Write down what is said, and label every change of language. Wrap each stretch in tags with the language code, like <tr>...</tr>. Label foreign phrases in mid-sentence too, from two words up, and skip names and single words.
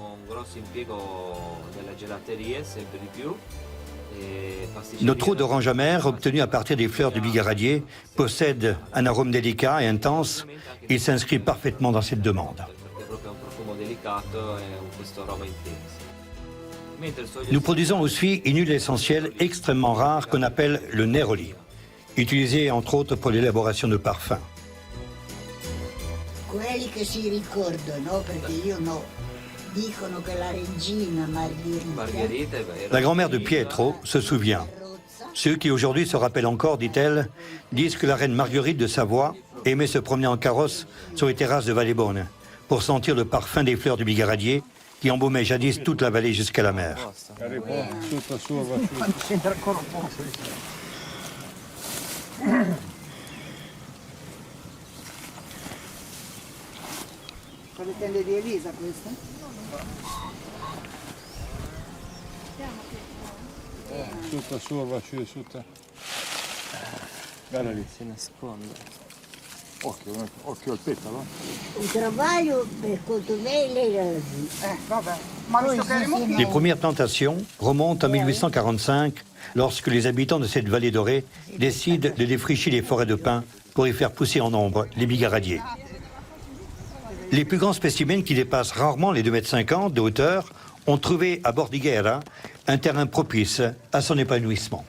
<fr>Notre eau d'orange amère, obtenue à partir des fleurs du bigaradier, possède un arôme délicat et intense. Il s'inscrit parfaitement dans cette demande. Nous produisons aussi une huile essentielle extrêmement rare qu'on appelle le neroli, utilisée entre autres pour l'élaboration de parfums.</fr> <it>Quelli che si ricordano, perché io no, dicono che la regina Margherita.</it> <fr>La grand-mère de Pietro se souvient. Ceux qui aujourd'hui se rappellent encore, dit-elle, disent que la reine Marguerite de Savoie aimait se promener en carrosse sur les terrasses de Vallebonne pour sentir le parfum des fleurs du bigaradier qui embaumaient jadis toute la vallée jusqu'à la mer.</fr> <it>Sono le tende di Elisa queste? Tutta su, faccio tutta. Guarda lì, si nasconde. Occhio al petalo. Un travaglio per conto me e lei. Vabbè.</it> <fr>Les premières plantations remontent en 1845, lorsque les habitants de cette vallée dorée décident de défricher les forêts de pins pour y faire pousser en nombre les bigaradiers. Les plus grands spécimens qui dépassent rarement les 2,50 m de hauteur ont trouvé à Bordighera un terrain propice à son épanouissement.</fr>